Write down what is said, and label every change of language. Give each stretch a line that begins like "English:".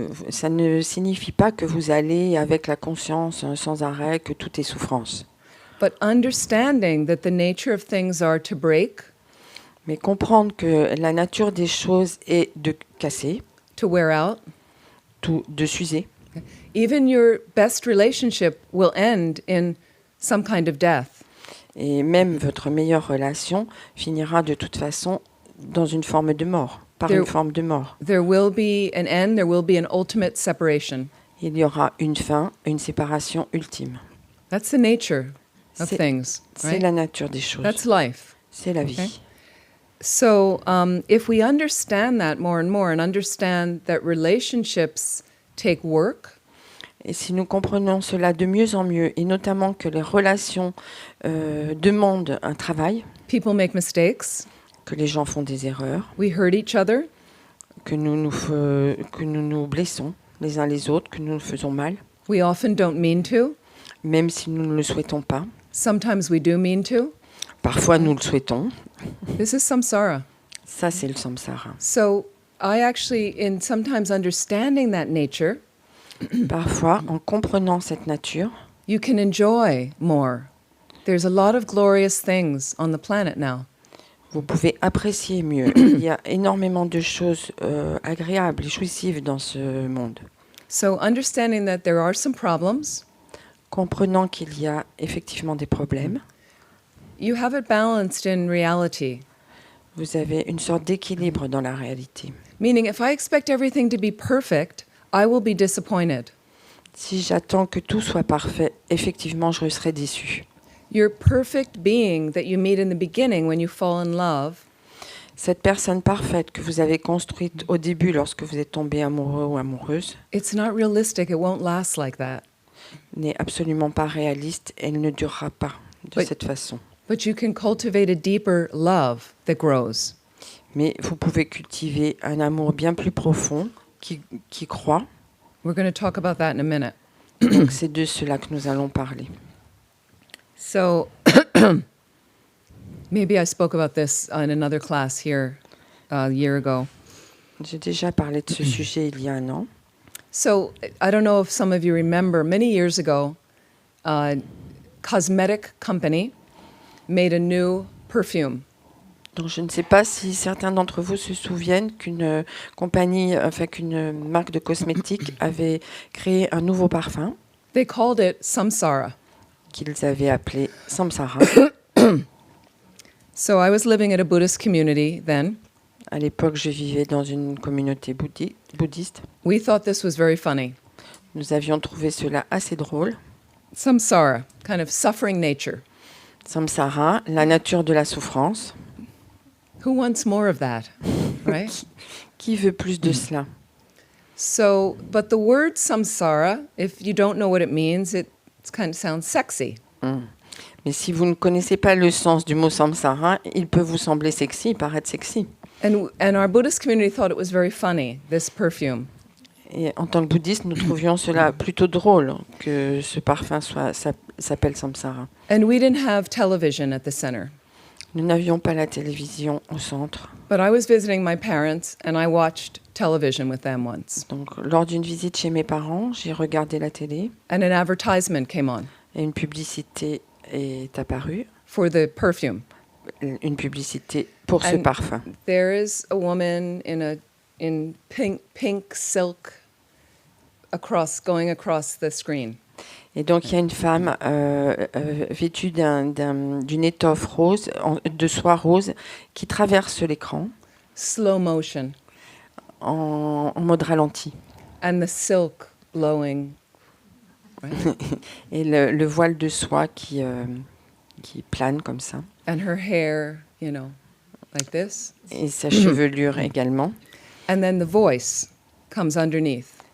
French: ça ne signifie pas que vous allez avec la conscience sans arrêt que tout est souffrance.
English: But understanding that the nature of things are to break,
French: Mais comprendre que la nature des choses est de casser,
English: to wear out.
French: de s'user.
English: Even your best relationship will end in some kind of death.
French: Et même votre meilleure relation finira de toute façon dans une forme de mort, par
English: There-
French: une forme de mort.
English: There will be an end, there will be an ultimate separation.
French: Il y aura une fin, une séparation ultime.
English: That's the nature of
French: C'est
English: things,
French: c'est
English: right?
French: la nature des choses.
English: That's life.
French: C'est la vie.
English: Okay. So if we understand that more and more and understand that relationships take work,
French: Et si nous comprenons cela de mieux en mieux, et notamment que les relations demandent un travail,
English: people make mistakes,
French: que les gens font des erreurs,
English: we hurt each other,
French: que nous nous blessons les uns les autres, que nous nous faisons mal,
English: we often don't mean to.
French: même si nous ne le souhaitons pas.
English: Sometimes we do mean to.
French: Parfois, nous le souhaitons.
English: This is samsara.
French: Ça, c'est le samsara.
English: So I actually, in sometimes understanding that nature,
French: Parfois, en comprenant cette nature,
English: you can enjoy more. There's a lot of glorious things on the planet now.
French: vous pouvez apprécier mieux. Il y a énormément de choses agréables et jouissives dans ce monde.
English: So understanding that there are some problems,
French: Comprenant qu'il y a effectivement des problèmes,
English: you have it balanced in reality.
French: vous avez une sorte d'équilibre dans la réalité.
English: Meaning, if I expect everything to be perfect, I will be disappointed.
French: Si j'attends que tout soit parfait, effectivement, je serai déçu.
English: Your perfect being that you meet in the beginning when you fall in love
French: Cette personne parfaite que vous avez construite au début lorsque vous êtes tombé amoureux ou amoureuse
English: it's not realistic. It won't last like that.
French: n'est absolument pas réaliste. Elle ne durera pas de Oui. cette façon.
English: But you can cultivate a deeper love that grows.
French: Mais vous pouvez cultiver un amour bien plus profond qui croît.
English: We're going to talk about that in a minute.
French: Donc c'est de cela que nous allons parler.
English: So maybe I spoke about this in another class here a year ago.
French: J'ai déjà parlé de ce sujet il y a un an.
English: So I don't know if some of you remember, many years ago, a cosmetic company made a new perfume.
French: Donc je ne sais pas si certains d'entre vous se souviennent qu'une qu'une marque de cosmétiques avait créé un nouveau parfum
English: They called it Samsara.
French: qu'ils avaient appelé Samsara.
English: So I was living at a Buddhist community then.
French: À l'époque, je vivais dans une communauté bouddhiste.
English: We thought this was very funny.
French: Nous avions trouvé cela assez drôle.
English: Samsara, kind of suffering nature.
French: Samsara, la nature de la souffrance.
English: Who wants more of that, right?
French: Qui veut plus de cela?
English: So, but the word samsara, if you don't know what it means, it kind of sounds sexy.
French: Mais si vous ne connaissez pas le sens du mot samsara, il peut vous sembler sexy, paraître sexy.
English: And our Buddhist community thought it was very funny, this perfume.
French: Et en tant que bouddhiste, nous trouvions cela plutôt drôle que ce parfum s'appelle samsara.
English: And we didn't have television at the center.
French: Nous n'avions pas la télévision au centre.
English: But I was visiting my parents and I watched television with them once.
French: Donc, lors d'une visite chez mes parents, j'ai regardé la télé
English: And an advertisement came on
French: et une publicité est apparue.
English: for the perfume.
French: Une publicité pour ce
English: And
French: parfum.
English: there is a woman in pink silk going across the screen.
French: Et donc, il y a une femme vêtue d'une étoffe rose, de soie rose, qui traverse l'écran
English: Slow motion.
French: en mode ralenti.
English: And the silk blowing. Right?
French: Et le voile de soie qui plane comme ça.
English: And her hair, like this.
French: Et sa chevelure également.
English: And then the voice comes underneath.